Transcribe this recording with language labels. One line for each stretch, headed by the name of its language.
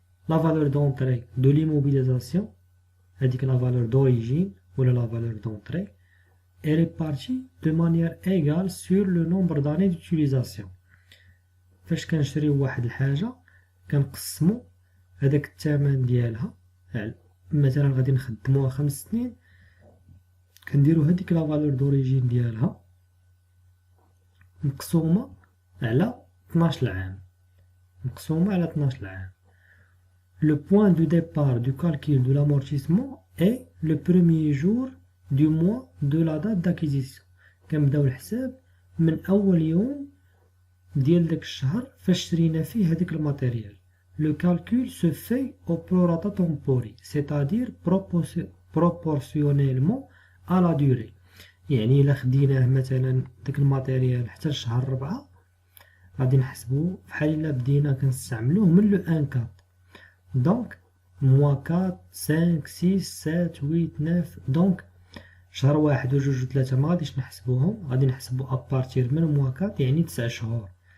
French: la valeur d'entrée de l'immobilisation، هذيك la valeur d'origine ولا la valeur d'entrée est répartie de manière égale sur le nombre d'années d'utilisation.
Arabic: فاش كنشريو واحد الحاجه كنقسمو هذاك الثمن ديالها، مثلا غادي نخدموها 5 سنين، كنديرو هذيك لا فالور d'origine ديالها مقسومه على 12 عام، مقسومه على 12 عام.
French: Le point de départ du calcul de l'amortissement est le premier jour du mois de la date d'acquisition.
Arabic: كنبداو الحساب من أول يوم ديال داك الشهر فاش شرينا فيه هذيك الماتيريال.
French: Le calcul se fait au prorata tempori، c'est-à-dire proportionnellement à la durée.
Arabic: يعني إلا خديناه مثلا داك الماتيريال حتى لشهر 4 غادي نحسبوه بحال إلا بدينا كنستعملوه من لو 1/4. دونك موان 4 5 6 7 8 9، دونك شهر 1 و 2 و 3 ما غاديش نحسبوهم، غادي نحسبو ابارتير من موان 4، يعني 9 شهور.